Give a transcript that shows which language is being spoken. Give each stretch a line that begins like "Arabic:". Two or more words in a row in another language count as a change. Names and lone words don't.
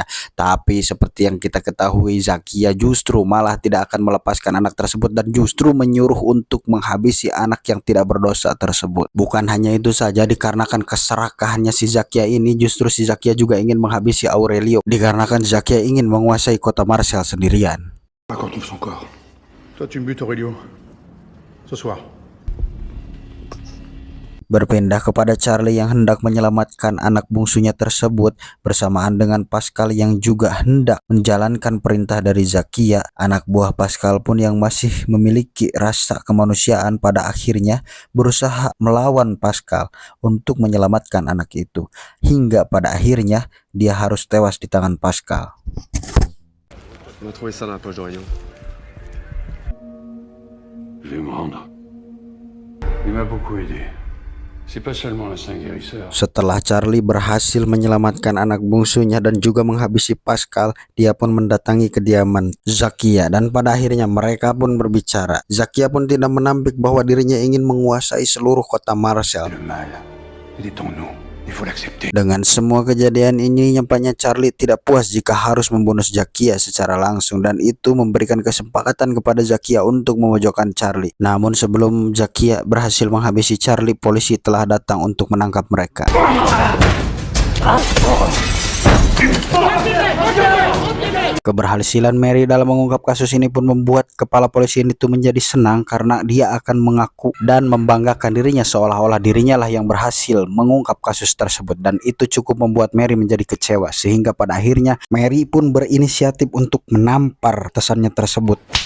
Indonesian: Tapi seperti yang kita ketahui, Zakia justru malah tidak akan melepaskan anak tersebut dan justru menyuruh untuk menghabisi anak yang tidak berdosa tersebut. Bukan hanya itu saja, dikarenakan keserakahannya si Zakia ini, justru si Zakia juga ingin menghabisi Aurelio, dikarenakan Zakia ingin menguasai kota Marseille sendirian.
French: Qu'on trouve son corps. Toi, tu me butes, Aurelio. Ce soir.
Indonesian: Berpindah kepada Charlie yang hendak menyelamatkan anak bungsunya tersebut bersamaan dengan Pascal yang juga hendak menjalankan perintah dari Zakia. Anak buah Pascal pun yang masih memiliki rasa kemanusiaan pada akhirnya berusaha melawan Pascal untuk menyelamatkan anak itu, hingga pada akhirnya dia harus tewas di tangan Pascal.
French: On a trouvé ça dans la poche d'Aurélien. Je vais me rendre. Il m'a beaucoup aidé. C'est pas seulement un saint guérisseur.
Indonesian: Setelah Charlie berhasil menyelamatkan anak bungsunya dan juga menghabisi Pascal, dia pun mendatangi kediaman Zakia dan pada akhirnya mereka pun berbicara. Zakia pun tidak menampik bahwa dirinya ingin menguasai seluruh kota Marseille.
French: Le mal, il est en nous. Il faut l'accepter.
Indonesian: Dengan semua kejadian ini, nampaknya Charlie tidak puas jika harus membunuh Zakia secara langsung, dan itu memberikan kesempatan kepada Zakia untuk memojokkan Charlie. Namun sebelum Zakia berhasil menghabisi Charlie, polisi telah datang untuk menangkap mereka. Keberhasilan Mary dalam mengungkap kasus ini pun membuat kepala polisi itu menjadi senang karena dia akan mengaku dan membanggakan dirinya seolah-olah dirinya lah yang berhasil mengungkap kasus tersebut, dan itu cukup membuat Mary menjadi kecewa sehingga pada akhirnya Mary pun berinisiatif untuk menampar tesannya tersebut.